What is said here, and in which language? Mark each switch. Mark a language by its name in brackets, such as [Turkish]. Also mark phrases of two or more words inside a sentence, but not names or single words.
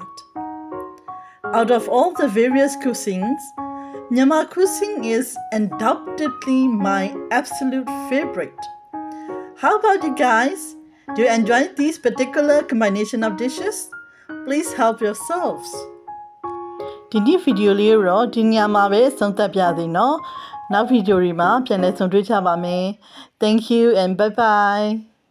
[English] Out of all the various cuisines, Myanmar cuisine is undoubtedly my absolute favorite. How about you guys? Do you enjoy these particular combination of dishes? Please help yourselves. [Burmese] ဒီနေ့ဗီဒီယိုလေးတော့ဒီညမှာပဲဆုံးသက်ပြသေးနော်နောက်ဗီဒီယိုတွေမှာပြန်လည်ဆုံတွေ့ကြပါမယ် [English] Thank you and bye bye